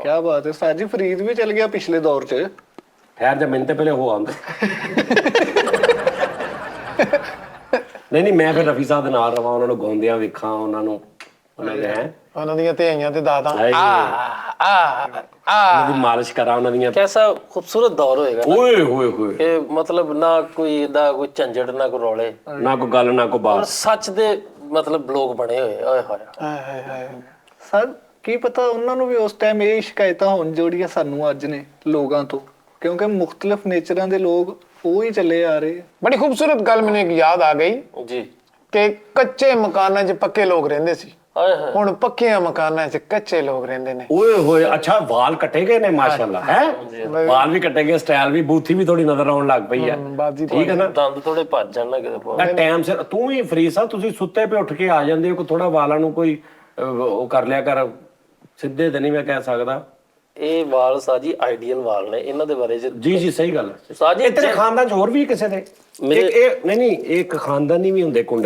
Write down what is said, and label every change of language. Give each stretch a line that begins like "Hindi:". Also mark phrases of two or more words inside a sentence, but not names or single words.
Punjabi: ਕੀ ਬਾਤ ਹੈ ਉਸਤਾਦ ਜੀ ਫਰੀਦ ਵੀ ਚਲ ਗਿਆ ਪਿਛਲੇ ਦੌਰ 'ਚ ਠਹਿਰ ਜਾ ਮੈਨੂੰ ਤੇ ਪਹਿਲੇ ਹੋ ਆਉਂਦੇ ਨਹੀਂ ਮੈਂ ਫਿਰ ਰਫੀ ਸਾਹਿਬ ਦੇ ਨਾਲ ਰਵਾਂ ਉਹਨਾਂ ਨੂੰ ਗਾਉਂਦਿਆਂ ਵੇਖਾਂ ਉਹਨਾਂ ਨੂੰ ਉਹਨਾਂ ਦੇ ਉਹਨਾਂ ਦੀਆਂ ਧੀਆਂ ਤੇ ਦਾਦਾ ਉਹਨਾਂ ਦੀ ਮਾਲਿਸ਼ ਕਰਾਂ ਉਹਨਾਂ ਦੀਆਂ ਕੈਸਾ ਖ਼ੂਬਸੂਰਤ ਦੌਰ ਹੋਏਗਾ ਨਾ ਓਏ ਹੋਏ ਹੋਏ ਕਿ ਮਤਲਬ ਨਾ ਕੋਈ ਇਦਾ ਕੋਈ ਝੰਜਟ ਨਾ ਕੋਈ ਰੌਲੇ ਨਾ ਕੋਈ ਗੱਲ ਨਾ ਕੋਈ और ਬਾਤ ਸੱਚ ਦੇ ਮਤਲਬ ਲੋਗ ਬਣੇ ਹੋਏ ਓਏ ਹੋਏ ਹਾਏ ਹਾਏ ਹਾਏ ਸਰ ਕੀ ਪਤਾ ਉਹਨਾਂ ਨੂੰ ਵੀ ਉਸ ਟਾਈਮ ਇਹ ਸ਼ਿਕਾਇਤਾਂ ਹੋਣ ਜਿਹੜੀਆਂ ਸਾਨੂੰ ਅੱਜ ਨੇ ਲੋਕਾਂ ਤੋਂ ਕਿਉਂਕਿ ਮੁxtਲਫ ਨੇਚਰਾਂ ਦੇ ਲੋਕ ਉਹ ਹੀ ਚੱਲੇ ਆ ਰਹੇ ਬੜੀ ਖੂਬਸੂਰਤ ਗੱਲ ਮੈਨੂੰ ਇੱਕ ਯਾਦ ਆ ਗਈ जी ਕਿ ਕੱਚੇ ਮਕਾਨਾਂ 'ਚ ਪੱਕੇ ਲੋਕ ਰਹਿੰਦੇ ਸੀ ओए होए ਹੁਣ ਪੱਕਿਆਂ ਮਕਾਨਾਂ 'ਚ ਕੱਚੇ ਲੋਕ ਰਹਿੰਦੇ ਨੇ ਓਏ ਹੋਏ ਅੱਛਾ ਵਾਲ ਕੱਟੇ ਗਏ ਨੇ ਮਾਸ਼ਾਅੱਲਾ ਹੈ ਵਾਲ ਵੀ ਕੱਟੇ ਗਏ ਸਟਾਈਲ ਵੀ ਬੂਥੀ ਵੀ ਥੋੜੀ ਨਜ਼ਰ ਆਉਣ ਲੱਗ ਪਈ ਹੈ ਬਾਜੀ ਠੀਕ ਹੈ ਨਾ ਦੰਦ ਥੋੜ੍ਹੇ ਭੱਜ ਜਾਣ ਨਾ ਕਿਤੇ ਤਾਂ ਟਾਈਮ ਸਿਰ ਤੂੰ ਵੀ ਫਰੀ ਸਾਹਿਬ ਤੁਸੀਂ ਸੁੱਤੇ ਪਏ ਉੱਠ ਕੇ ਆ ਜਾਂਦੇ ਹੋ ਕੋਈ ਥੋੜਾ ਵਾਲਾਂ ਨੂੰ ਕੋਈ ਉਹ ਕਰ ਲਿਆ ਕਰ ਸਿੱਧੇ ਤੇ ਨਹੀਂ ਮੈਂ ਕਹਿ ਸਕਦਾ ਇਹ ਵਾਲ ਸਾਜੀ ਆਈਡੀਅਲ ਵਾਲ ਨੇ ਇਹਨਾਂ ਦੇ ਬਾਰੇ ਚ ਜੀ ਜੀ ਸਹੀ ਗੱਲ ਹੈ ਸਾਜੀ ਇਹ ਤੇਰੇ ਖਾਨਦਾਨ ਚ ਹੋਰ ਵੀ ਕਿਸੇ ਦੇ ਇਹ ਨਹੀਂ ਇੱਕ ਖਾਨਦਾਨੀ ਵੀ ਹੁੰਦੇ ਕੁੰਡਲ